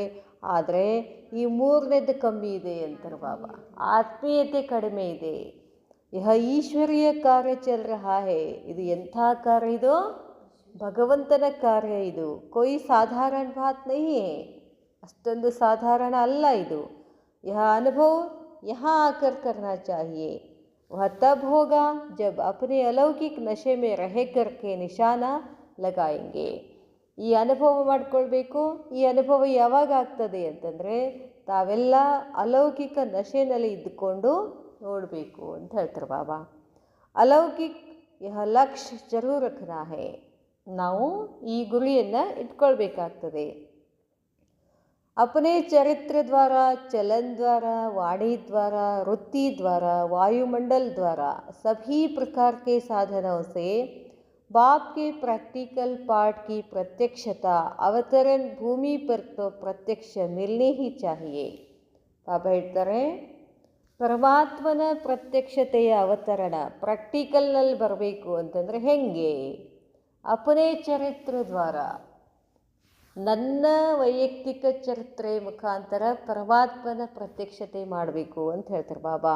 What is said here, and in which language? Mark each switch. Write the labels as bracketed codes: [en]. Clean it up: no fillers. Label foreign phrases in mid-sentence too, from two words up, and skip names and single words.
[kn] ಆದರೆ ಈ ಮೂರನೇದು ಕಮ್ಮಿ ಇದೆ ಅಂತಾರೆ ಬಾಬಾ, ಆತ್ಮೀಯತೆ ಕಡಿಮೆ ಇದೆ. [hi] यह ईश्वरीय कार्य चल रहा है. [kn] ಇದು ಎಂಥ ಕಾರ್ಯ, ಇದು ಭಗವಂತನ ಕಾರ್ಯ. [hi] ಇದು कोई साधारण बात नहीं है, [kn] ಅಷ್ಟೊಂದು ಸಾಧಾರಣ ಅಲ್ಲ ಇದು. [hi] यह अनुभव यहाँ आकर करना चाहिए. वह तब होगा जब अपने अलौकिक नशे में रह करके निशाना लगाएंगे. [kn] ಈ ಅನುಭವ ಮಾಡಿಕೊಳ್ಬೇಕು. ಈ ಅನುಭವ ಯಾವಾಗ ಆಗ್ತದೆ ಅಂತಂದರೆ, ತಾವೆಲ್ಲ ಅಲೌಕಿಕ ನಶೆನಲ್ಲಿ ಇದ್ದುಕೊಂಡು ನೋಡಬೇಕು ಅಂತ ಹೇಳ್ತಾರೆ ಬಾಬಾ. [hi] अलौकिक यह लक्ष्य ज़रूर रखना है. [kn] ನಾವು ಈ ಗುರಿಯನ್ನು ಇಟ್ಕೊಳ್ಬೇಕಾಗ್ತದೆ. [hi] अपने चरित्र द्वारा, चलन द्वारा, वाणी द्वारा, वृत्ति द्वारा, वायुमंडल द्वारा सभी प्रकार के साधनों से बाप के प्रैक्टिकल पार्ट की प्रत्यक्षता अवतरण भूमि पर तो प्रत्यक्ष मिलनी ही चाहिए. [kn] ಬಾಬಾ ಹೇಳ್ತಾರೆ ಪರಮಾತ್ಮನ ಪ್ರತ್ಯಕ್ಷತೆಯ ಅವತರಣ ಪ್ರಾಕ್ಟಿಕಲ್ನಲ್ಲಿ ಬರಬೇಕು ಅಂತಂದರೆ ಹೆಂಗೆ? [hi] अपने चरित्र द्वारा, [kn] ನನ್ನ ವೈಯಕ್ತಿಕ ಚರಿತ್ರೆ ಮುಖಾಂತರ ಪರಮಾತ್ಮನ ಪ್ರತ್ಯಕ್ಷತೆ ಮಾಡಬೇಕು ಅಂತ ಹೇಳ್ತಾರೆ ಬಾಬಾ.